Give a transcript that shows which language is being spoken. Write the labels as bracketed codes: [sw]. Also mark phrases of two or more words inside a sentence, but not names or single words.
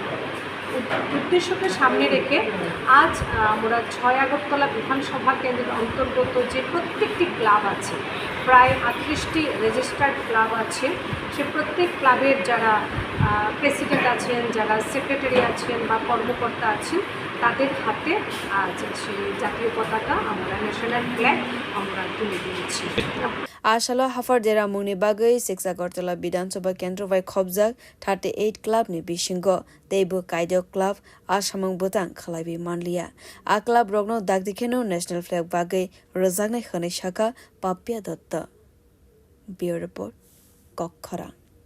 [bn] উদ্দেশ্যকে সামনে রেখে আজ আমরা 6 আগরতলা বিধানসভা কেন্দ্রের অন্তর্গত যে প্রত্যেকটি ক্লাব আছে প্রায় 38টি [en] registered club [bn] আছে সে প্রত্যেক ক্লাবের যারা প্রেসিডেন্ট আছেন যারা সেক্রেটারি আছেন বা কর্মকর্তা আছেন তাদের হাতে আজ সেই জাতীয় পতাকা আমরা [en] national flag [bn] আমরা তুলে দিয়েছি। [trp] Ashala hafar dera mungni bagai 6 Agartala Bidhan Sabha Kendra bai khobjak 38 club ni bisingo teibo kaido club samwng bwtang khlaibi manliya a club rokno dakdikheno [en] national flag [trp] bagai rojaknai khani shaka papia datta [en] bureau report [trp] ghar